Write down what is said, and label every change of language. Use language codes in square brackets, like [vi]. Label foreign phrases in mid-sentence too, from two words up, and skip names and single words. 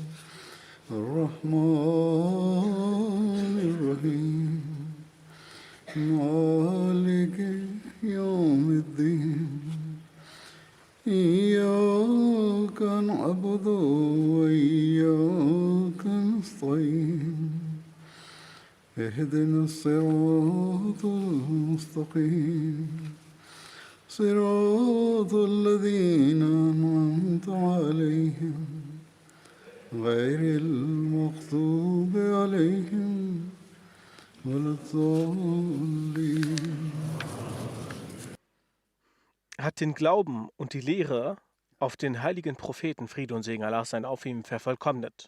[ar] الرحمن الرحيم مالك يوم الدين إياك نعبد وإياك نستعين اهدنا الصراط المستقيم صراط الذين أنعمت عليهم غير المغضوب عليهم ولا الضالين. [de] Hat den Glauben und die Lehre auf den heiligen Propheten, Friede und Segen Allah sein auf ihm, vervollkommnet.